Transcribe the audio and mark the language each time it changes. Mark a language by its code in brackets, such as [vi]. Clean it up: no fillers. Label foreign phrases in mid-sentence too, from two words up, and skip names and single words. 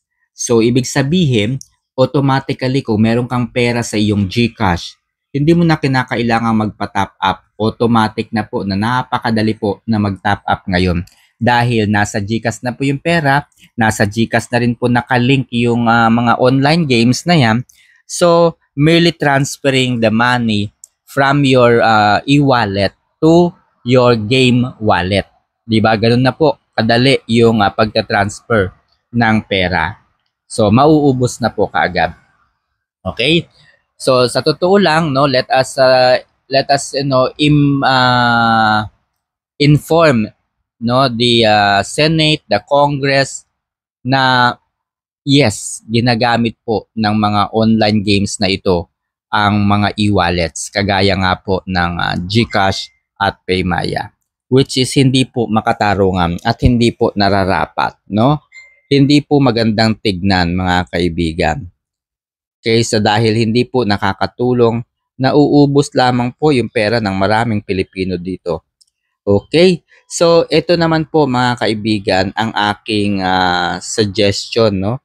[tl] So ibig sabihin, automatically kung meron kang pera sa iyong GCash, hindi mo na kinakailangan magpa-top up. Automatic na po na napakadali po na mag-top up ngayon. Dahil nasa GCash na po yung pera, nasa GCash na rin po nakalink yung mga online games na yan. [en] So, merely transferring the money from your e-wallet to your game wallet. [tl] Diba? Ganun na po kadali yung pagta-transfer ng pera. So, mauubos na po kaagad. Okay? So sa totoo lang, [en] no, let us inform, no, the Senate, the Congress na yes, [tl] ginagamit po ng mga online games na ito ang mga e-wallets kagaya nga po ng GCash at Paymaya. which is hindi po makatarungan at hindi po nararapat, no? Hindi po magandang tignan, mga kaibigan. Kaysa dahil hindi po nakakatulong, nauubos lamang po yung pera ng maraming Pilipino dito. Okay? So, ito naman po, mga kaibigan, ang aking suggestion, no?